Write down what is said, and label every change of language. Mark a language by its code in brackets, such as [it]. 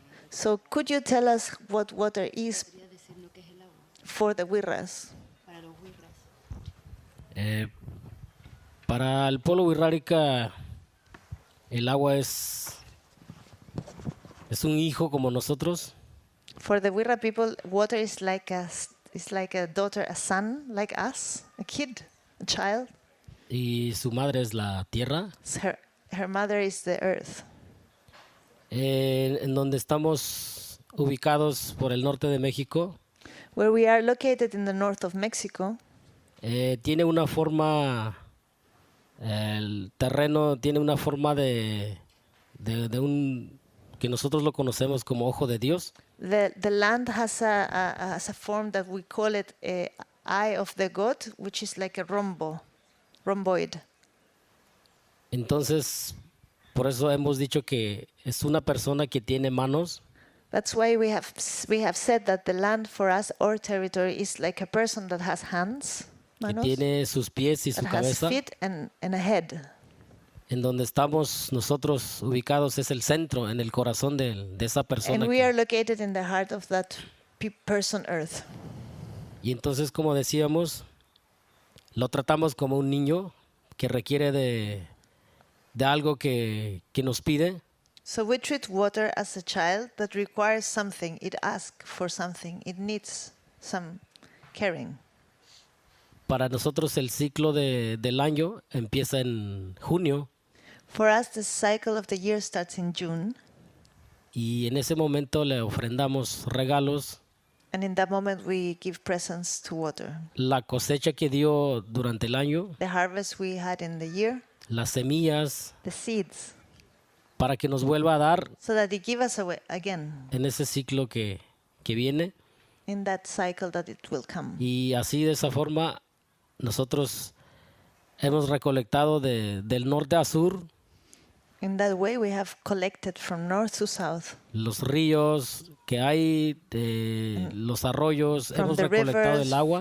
[en] So could you tell us what water is for the Wirras? [es] Para el pueblo wixárika, el agua es un hijo como nosotros. [en] For the Wirra people, water is like a daughter, a son, like us, a kid, a child. [es] Y su madre es la tierra. [en] Her mother is the earth. [es] En donde estamos ubicados por el norte de México. [en] Where we are located in the north of Mexico. [es] Tiene una forma, el terreno tiene una forma de un, que nosotros lo conocemos como ojo de Dios. [en] The land has a form that we call it eye of the God, which is like a rhomboid. [es] Entonces, por eso hemos dicho que es una persona que tiene manos. [en] That's why we have said that the land for us, our territory, is like a person that has hands, manos, [es] que tiene sus pies y su [en] that [es] cabeza. [en] has feet and a head. [es] En donde estamos nosotros ubicados es el centro, en el corazón de esa persona. [en] And we are located in the heart of that person, earth. [es] Y entonces, como decíamos, lo tratamos como un niño que requiere de algo que nos pide. [en] So we treat water as a child that requires something. It asks for something. It needs some caring. [es] Para nosotros el ciclo del año empieza en junio. [en] For us, the cycle of the year starts in June. [es] Y en ese momento le ofrendamos regalos. [en] And in that moment we give presents to water. [es] La cosecha que dio durante el año. [en] The harvest we had in the year. [es] Las semillas. [en] The seeds. [es] Para que nos vuelva a dar. [en] So that it give us away again. [es] En ese ciclo que viene. [en] In that cycle that it will come. [es] Y así de esa forma nosotros hemos recolectado del norte a sur. [en] In that way we have collected from north to south. [es] Los ríos que hay, los arroyos, hemos recolectado el agua.